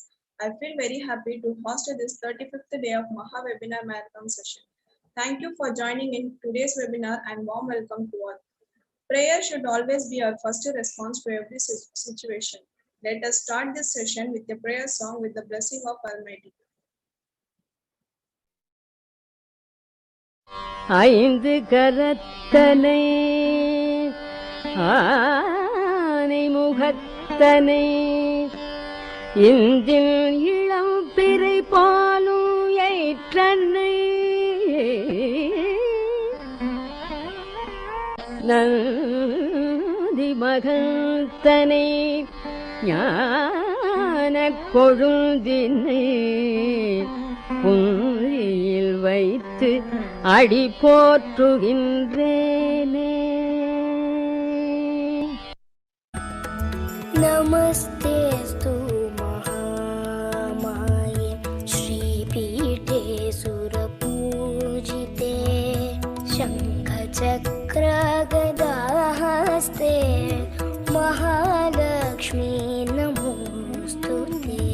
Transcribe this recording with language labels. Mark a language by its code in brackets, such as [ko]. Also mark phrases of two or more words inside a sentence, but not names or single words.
[en] I feel very happy to host this 35th day of MAHA webinar marathon session. Thank you for joining in today's webinar and warm welcome to all. Prayer should always be our first response to every situation. Let us start this session with a prayer song with the blessing of Almighty. [ta] ஐந்து கரத்தனை ஆனை முகத்தனை இந்தில் இளம் பிறை பாலும் ஏற்றனை நந்தி மகத்தனை ஞான கொழுந்தினை புந்தியில் வைத்து அடி போற்றுகின்றேனே. [sa] नमस्तेस्तु महामाये श्रीपीठे सुरपूजिते शङ्खचक्रगदाहस्ते महालक्ष्मी नमोऽस्तुते।